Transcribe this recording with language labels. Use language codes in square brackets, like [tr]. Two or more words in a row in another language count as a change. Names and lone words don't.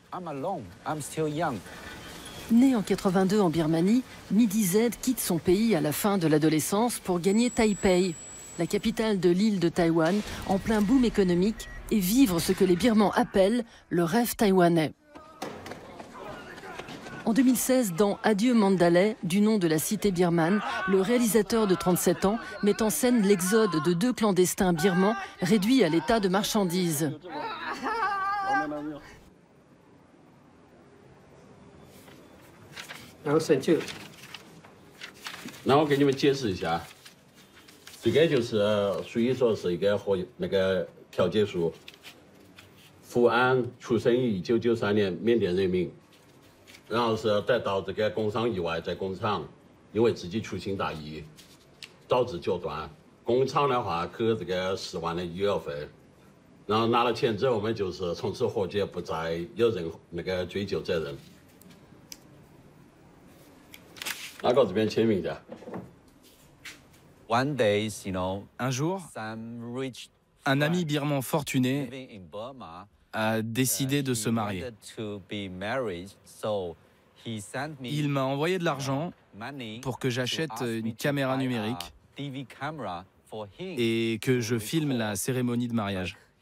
[fr] Né en 82 en Birmanie, Midi Z quitte son pays à la fin de l'adolescence pour gagner Taipei, la capitale de l'île de Taïwan, en plein boom économique, et vivre ce que les Birmans appellent le rêve taïwanais. En 2016, dans Adieu Mandalay, du nom de la cité birmane, le réalisateur de 37 ans met en scène l'exode de deux clandestins birmans réduits à l'état de marchandises. [zh] 然后审就，那我给你们解释一下，这个就是属于说是一个和那个调解书。福安出生于1993年，缅甸人民，然后是得到这个工伤意外，在工厂因为自己粗心大意，导致脚断。工厂的话给这个10万的医药费，然后拿了钱之后，我们就是从此和解，不再有任何那个追究责任。拿到这边签名一下。 [fr] Un jour, un ami birman fortuné a décidé de se marier. Il m'a envoyé de l'argent pour que j'achète une caméra numérique et que je filme la cérémonie de mariage.